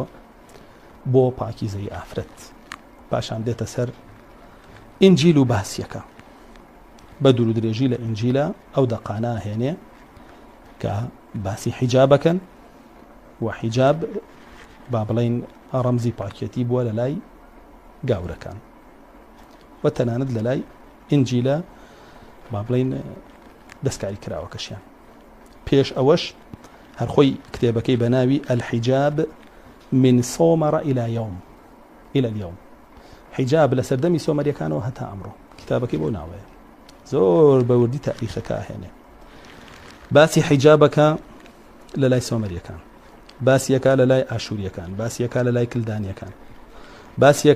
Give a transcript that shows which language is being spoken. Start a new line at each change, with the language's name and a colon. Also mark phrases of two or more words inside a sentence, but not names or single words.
Central Kurdish: بۆ پاکیزەی ئافرەت پاشان دێتە سەر ئینجیل و باسیەکە بە دوور و درێژی لە ئینجیلە ئەو دەقانە هێنێ کە باسی حیجابەکەن و حیجاب با بڵێن ڕەمزی پاکێتی بووە لە لای گاورەکان و تەنانەت لە لای ئینجیلە با بڵێن دەستکاری کراوەکەشیان. پێش ئەوەش هەرخۆی کتێبەکەی بە ناوی
Arabic: الحیجاب من سۆمەڕە إلى اليوم
Central Kurdish: حیجاب لە سەردەمی سۆمەریەکانەوە هەتا ئەمڕۆ کتابەکەی بۆ ناوەیە زۆر بەوردی تاریخەکە هێنێ باسی حیجابەکە لە لای سۆمەریەکان باسیەکە لە لای ئاشوریەکان باسیەکە لە لای کلدانیەکان باسیەکە